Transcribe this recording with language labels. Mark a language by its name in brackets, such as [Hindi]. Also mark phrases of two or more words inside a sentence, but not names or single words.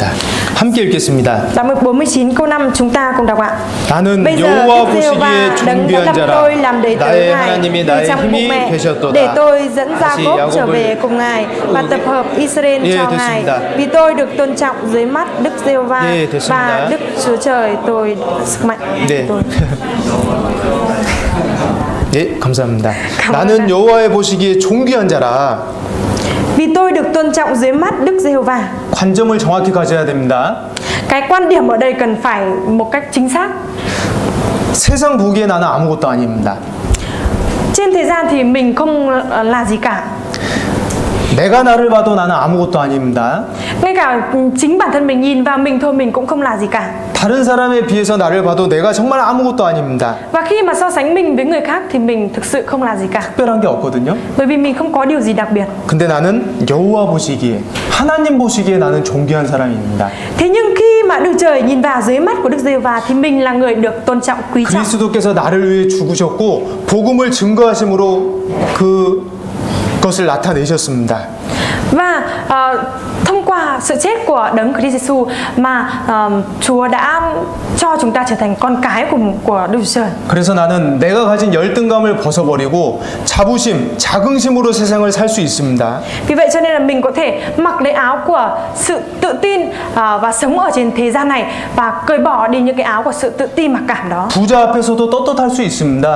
[Korean] 함께 읽겠습니다. [Vietnamese] Đoạn 49 câu 5 chúng ta cùng đọc ạ. [Korean] 나는 [Vietnamese] Bây giờ [Korean] 여호와 [Vietnamese] Đức Giê-hô-va [Korean] 보시기에 [Vietnamese] đấng đã [Korean] 존귀한 [Vietnamese] lập [Korean] 자라 [Vietnamese] tôi làm đệ tử [Korean] 나의 [Vietnamese] Ngài [Korean] 하나님이 [Vietnamese] từ [Korean] 나의 [Vietnamese] trong bụng [Korean] 힘이 [Vietnamese] mẹ [Korean] 되셨도다. [Vietnamese] để tôi dẫn [Korean] 다시 [Vietnamese] Gia-cốp trở [Korean] 야곱을 [Vietnamese] về cùng Ngài và tập hợp Israel [Korean] 예, [Vietnamese] cho Ngài. [Korean] 됐습니다. [Vietnamese] Vì tôi được tôn trọng dưới mắt Đức Giê-hô-va [Korean] 예, 됐습니다. [Vietnamese] và Đức Chúa Trời tôi sức mạnh. [Korean] 네. [Vietnamese] Tôi. [Korean] 예, 감사합니다. 감사합니다. 나는 여호와의 보시기에 존귀한 자라. [Vietnamese] Vì tôi được tôn trọng dưới mắt Đức Giê-hô-va. [Korean] 관점을 정확히 가져야 됩니다. [Vietnamese] Cái quan điểm ở đây cần phải một cách chính xác. [Korean] 세상 보기에 나는 아무것도 아닙니다. [Vietnamese] Trên thế gian thì mình không là gì cả. [Korean] 내가 나를 봐도 나는 아무것도 아닙니다. [Vietnamese] Ngay cả chính bản thân mình nhìn vào mình thôi mình cũng không là gì cả. [Korean] 다른 사람에 비해서 나를 봐도 내가 정말 아무것도 아닙니다. [Vietnamese] Và khi mà so sánh mình với người khác thì mình thực sự không là gì cả. [Korean] 특별한 게 없거든요. [Vietnamese] Bởi vì mình không có điều gì đặc biệt. [Korean] 근데 나는 여호와 보시기에, 하나님 보시기에 나는 존귀한 사람입니다. [Vietnamese] Thế nhưng khi mà Đức Trời nhìn vào dưới mắt của Đức Giê-hô-va thì mình là người được tôn trọng, quý trọng. [Korean] 그리스도께서 나를 위해 죽으셨고 복음을 증거하심으로 그것을 나타내셨습니다. [Vietnamese] Và thông qua sự chết của Đấng Christ Jesus mà Chúa đã cho chúng ta trở thành con cái của Đức Chúa Trời. [Korean] 그래서 나는 내가 가진 열등감을 벗어버리고 자부심, 자긍심으로 세상을 살 수 있습니다. [Vietnamese] Vì vậy cho nên là mình có thể mặc lấy áo của sự tự tin và sống ở trên thế gian này và cởi bỏ đi những cái áo của sự tự tin mặc cảm đó. [Korean] 부자 앞에서도 떳떳할 수 있습니다.